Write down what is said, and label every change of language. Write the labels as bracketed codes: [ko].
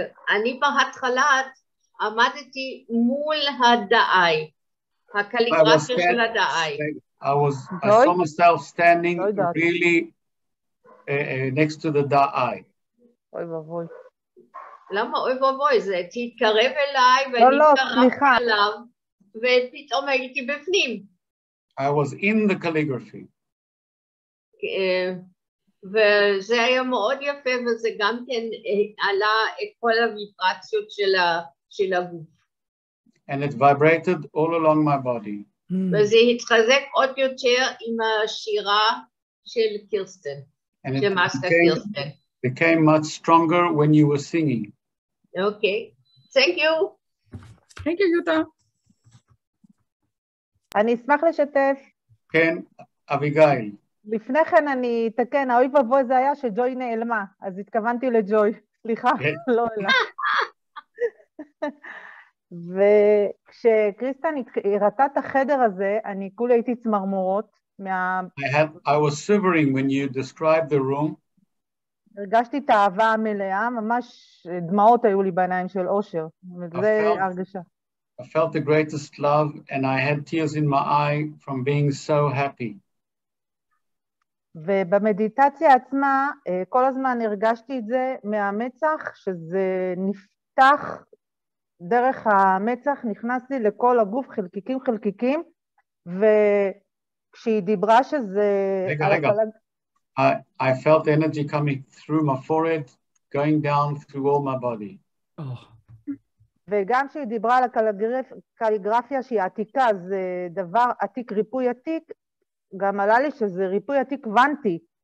[he] אני בהתחלה עמדתי מול הדאי, הקליגרפיה של הדאי. [en] I saw myself standing really next to the da'ai. [he] אוי ואבוי. למה אוי ואבוי? זה תתקרב אליי ואני התקרבתי עליו, ופתאום הייתי בפנים. [en] I was in the calligraphy. [he] וזה היה מאוד יפה, וזה גם כן עלה את כל הוויברציות של הגוף. [en] And it vibrated all along my body. [he] וזה התחזק עוד יותר עם השירה של קירסטן, של מאסטר קירסטן. [en] Became much stronger when you were singing. Okay, thank you. Thank you, Yuta. [he] אני אשמח לשתף. כן, אביגיל. לפני כן אני אתקן, האוי ואבוי זה היה שג'וי נעלמה, אז התכוונתי לג'וי, סליחה, לא אלה. וכשקריסטן הראתה את החדר הזה, אני כולי הייתי צמרמורות. [en] I was shivering when you described the room. [he] הרגשתי את האהבה המלאה, ממש דמעות היו לי בעיניים של אושר, וזה הרגשה. [en] I felt the greatest love and I had tears in my eye from being so happy. [he] ובמדיטציה עצמה, כל הזמן הרגשתי את זה מהמצח, שזה נפתח דרך המצח, נכנס לי לכל הגוף, חלקיקים, וכשהיא דיברה שזה... רגע. [en] I felt energy coming through my forehead, going down through all my body. [he] וגם כשהיא דיברה על הקליגרפיה שהיא עתיקה, זה דבר עתיק, ריפוי עתיק, גם עלה לי שזה ריפוי עתיק קוונטי.